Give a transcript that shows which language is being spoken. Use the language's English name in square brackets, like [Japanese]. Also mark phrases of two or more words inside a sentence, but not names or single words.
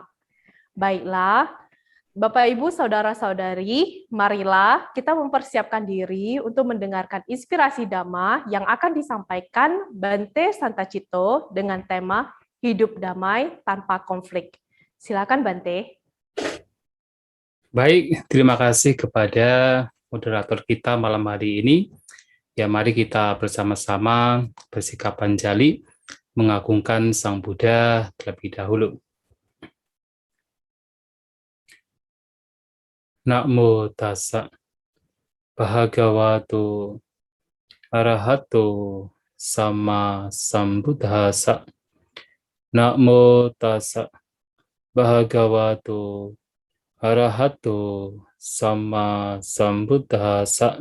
[Indonesian] Baiklah, Bapak, Ibu, Saudara-saudari, marilah kita mempersiapkan diri untuk mendengarkan inspirasi Dhamma yang akan disampaikan Bante Santacito dengan tema Hidup Damai Tanpa Konflik. Silakan Bante. Baik, terima kasih kepada moderator kita malam hari ini. Ya, mari kita bersama-sama bersikap panjali mengagungkan Sang Buddha terlebih dahulu. [Pali] Namo tassa bhagavato arahato sama sambuddhassa. Namo tassa bhagavato arahato sama sambuddhassa.